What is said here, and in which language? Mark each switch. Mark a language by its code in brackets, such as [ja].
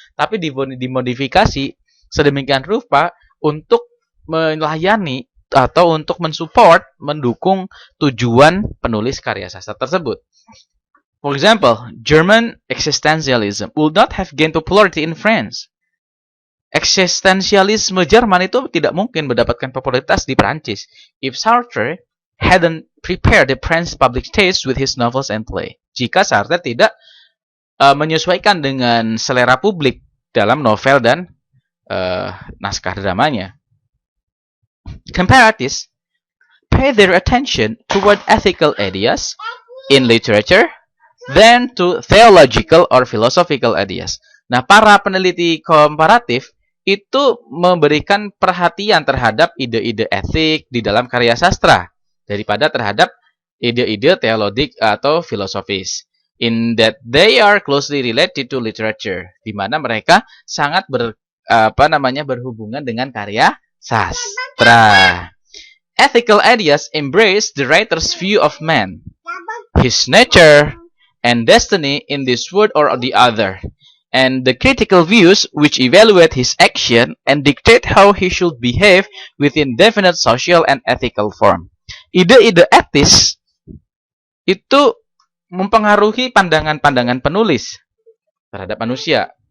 [id] Tapi dimodifikasi sedemikian rupa untuk melayani atau untuk mensupport, mendukung tujuan penulis karya sastra tersebut. [en] For example, German existentialism would not have gained popularity in France. [id] Eksistensialisme Jerman itu tidak mungkin mendapatkan popularitas di Prancis [en] if Sartre hadn't prepared the French public taste with his novels and play. [id] Jika Sartre tidak menyesuaikan dengan selera publik dalam novel dan naskah dramanya. [en] Comparatists pay their attention toward ethical ideas in literature than to theological or philosophical ideas. [id] Nah, para peneliti komparatif itu memberikan perhatian terhadap ide-ide etik di dalam karya sastra daripada terhadap ide-ide teologik atau filosofis. [en] In that they are closely related to literature, [id] di mana mereka sangat berhubungan dengan karya sastra. [en] Ethical ideas embrace the writer's view of man, his nature, and destiny in this world or the other, and the critical views which evaluate his action and dictate how he should behave within definite social and ethical form. [id] Ide-ide etis itu mempengaruhi pandangan-pandangan penulis terhadap manusia.